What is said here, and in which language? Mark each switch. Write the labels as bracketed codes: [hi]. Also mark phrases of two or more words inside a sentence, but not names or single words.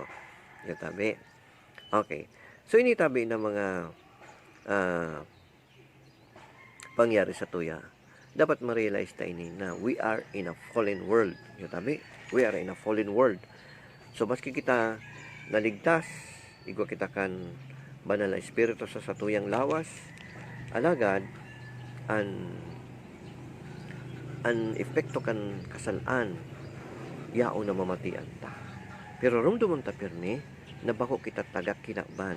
[bik] Tabi. Okay. So, ini tabi na mga pangyari sa tuya. Dapat ma-realize tayo na [en] we are in a fallen world. [bik] Tabi. [en] We are in a fallen world. [bik] So, maski kita naligtas, igwa kita kan banal na espiritu sa satuyang lawas, alagad, an epekto kan kasalaan, yao na mamatian ta. Pero rumdumon ta pirmi, na bako kita tagak kinaban.